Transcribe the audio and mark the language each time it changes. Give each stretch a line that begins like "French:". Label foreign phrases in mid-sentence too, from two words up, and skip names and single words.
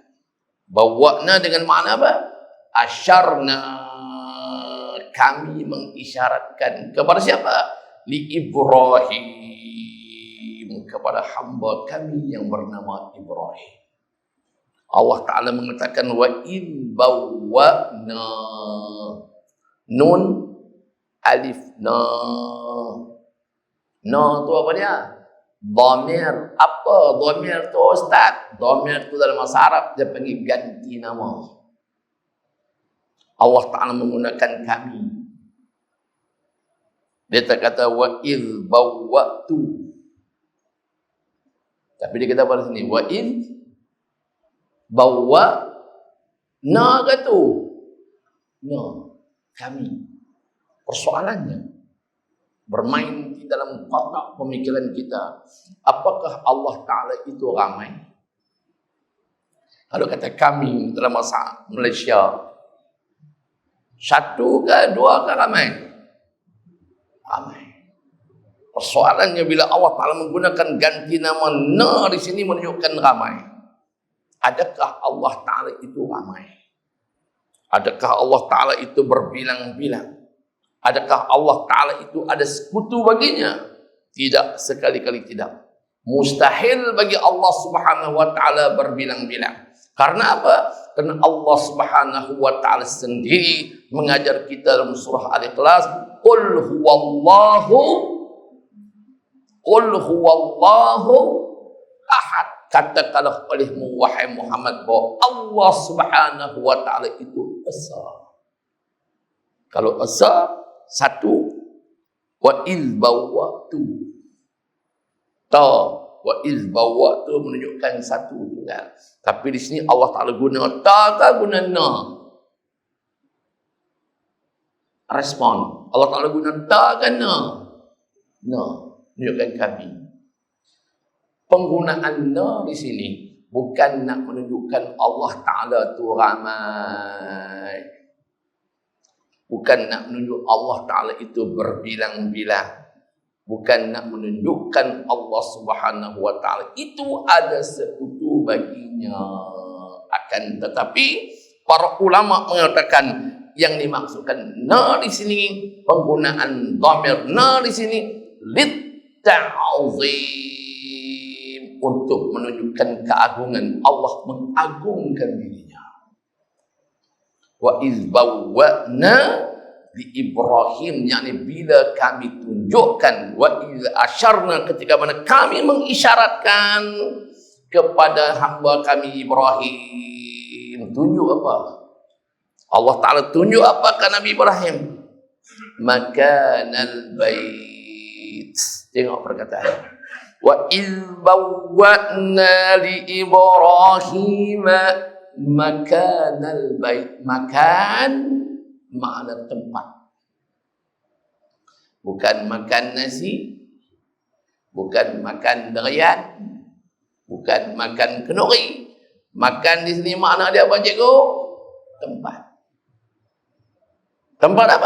Malay: Bawwa'na dengan makna apa? Asyarna, kami mengisyaratkan kepada siapa?
Arabic: لإبراهيم,
Malay: kepada hamba kami yang bernama Ibrahim. Allah Ta'ala mengatakan
Arabic: وإن بوأنا, نون ألف
Malay: na. Na tu apa dia? Dhamir. Apa dhamir tu Ustaz? Dhamir tu dalam bahasa Arab dia panggil ganti nama. Allah Ta'ala menggunakan kami. Dia tak kata
Arabic: وإذ بوأت.
Malay: Tapi dia kata pada sini
Arabic: وإذ بوأنا
Malay: kata. Na, kami. Persoalannya bermain di dalam kotak pemikiran kita. Apakah Allah Ta'ala itu ramai? Kalau kata kami dalam bahasa Malaysia, satu ke dua ke ramai? Ramai. Persoalannya bila Allah Ta'ala menggunakan ganti nama na di sini menunjukkan ramai. Adakah Allah Ta'ala itu ramai? Adakah Allah Ta'ala itu berbilang-bilang? Adakah Allah Ta'ala itu ada sekutu baginya? Tidak, sekali-kali tidak. Mustahil bagi
Arabic: الله سبحانه وتعالى
Malay: berbilang-bilang. Karena apa? Karena
Arabic: الله سبحانه وتعالى
Malay: sendiri mengajar kita dalam surah Al-Ikhlas,
Arabic: قل هو الله أحد.
Malay: Katakanlah olehmu wahai Muhammad bahwa
Arabic: الله سبحانه وتعالى
Malay: itu esa. Kalau esa, satu,
Arabic: وإذ بوأت.
Malay: Ta,
Arabic: وإذ بوأت
Malay: menunjukkan satu tunggal. Tapi di sini Allah Ta'ala guna ta ke guna na? Respon. Allah Ta'ala guna ta ke na? Na, menunjukkan kami. Penggunaan na di sini bukan nak menunjukkan Allah Ta'ala tu ramai. Bukan nak menunjuk Allah Ta'ala itu berbilang-bilang. Bukan nak menunjukkan
Arabic: الله سبحانه وتعالى
Malay: itu ada sekutu baginya. Akan tetapi para ulama mengatakan yang dimaksudkan na di sini, penggunaan dhamir na di sini
Arabic: للتعظيم,
Malay: untuk menunjukkan keagungan. Allah mengagungkan dirinya.
Arabic: وإذ بوأنا
Malay: di Ibrahim, yakni bila kami tunjukkan,
Arabic: وإذا أشرنا,
Malay: ketika mana kami mengisyaratkan kepada hamba kami Ibrahim. Tunjuk apa? Allah Ta'ala tunjuk apa ke Nabi Ibrahim?
Arabic: مكان البيت.
Malay: Tengok perkataan.
Arabic: وإذ بوأنا لإبراهيم مكان البيت.
Malay: Makan makna tempat. Bukan makan nasi, bukan makan durian, bukan makan kenuri. Makan di sini makna dia apa, cikgu? Tempat. Tempat apa?